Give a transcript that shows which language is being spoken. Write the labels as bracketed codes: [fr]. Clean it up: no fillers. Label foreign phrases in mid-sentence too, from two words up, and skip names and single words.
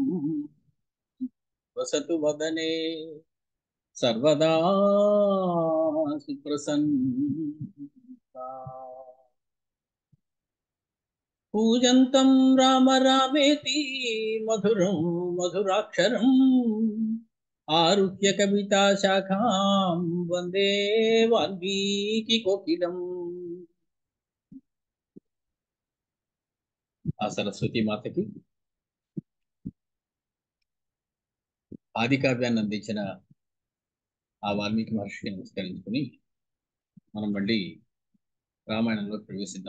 [sa] वसतु वदने सर्वदा सुप्रसन्ना पूजन्तं राम रामेति मधुरं मधुराक्षरम् आरुह्य कविता शाखां वन्दे वाल्मीकि कोकिलम्. [te] ఆ సరస్వతి మాతకి ఆది కావ్యాన్ని అందించిన ఆ వాల్మీకి మహర్షికి నమస్కరించుకుని మనం మళ్ళీ రామాయణంలో ప్రవేశిద్దాం.